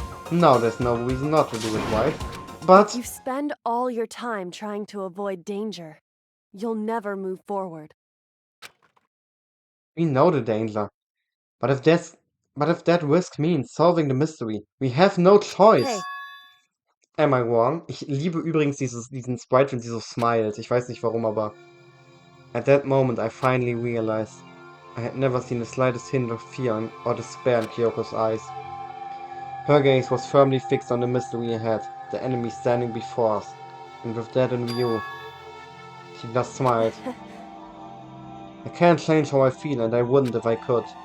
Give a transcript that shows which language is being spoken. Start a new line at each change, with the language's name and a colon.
English: Now there's no reason not to do it, right? But... you spend all your time trying to avoid danger. You'll never move forward. We know the danger. But if that risk means solving the mystery, we have no choice. Hey, Am I wrong?
German: Ich liebe übrigens diesen Sprite, wenn sie so smiles. Ich weiß nicht warum, aber...
English: At that moment, I finally realized I had never seen the slightest hint of fear or despair in Kyoko's eyes. Her gaze was firmly fixed on the mystery ahead, the enemy standing before us. And with that in view, she just smiled. I can't change how I feel, and I wouldn't if I could.